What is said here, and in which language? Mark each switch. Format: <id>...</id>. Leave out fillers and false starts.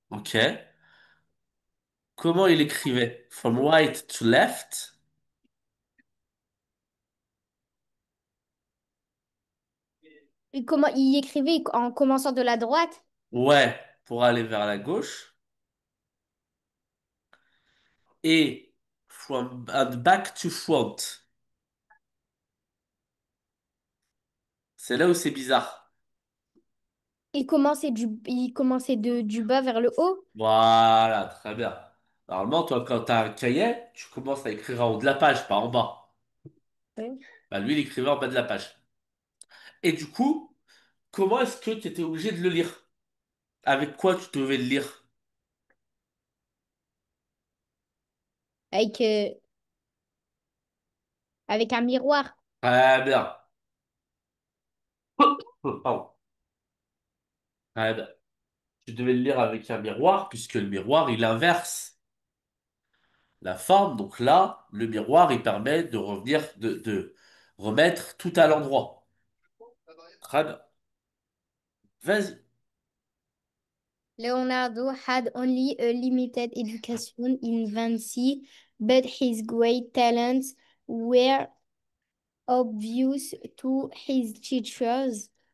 <fr>Ok. Comment il écrivait?</fr> <en>From right to left?</en> <fr>Et comment il écrivait en commençant de la droite? Ouais, pour aller vers la gauche.</fr> <en>Et from and back to front.</en> <fr>C'est là où c'est bizarre. Il commençait du bas vers le haut. Voilà, très bien. Normalement, toi, quand tu as un cahier, tu commences à écrire en haut de la page, pas en bas. Ouais. Bah, lui, il écrivait en bas de la page. Et du coup, comment est-ce que tu étais obligé de le lire? Avec quoi tu devais le lire? Avec, avec un miroir. Très bien. Pardon. Très bien. Tu devais le lire avec un miroir, puisque le miroir, il inverse la forme. Donc là, le miroir, il permet de revenir, de remettre tout à l'endroit. Très bien. Vas-y.</fr> <en>Leonardo had only a limited education in Vinci, but his great talents were obvious to his teachers.</en>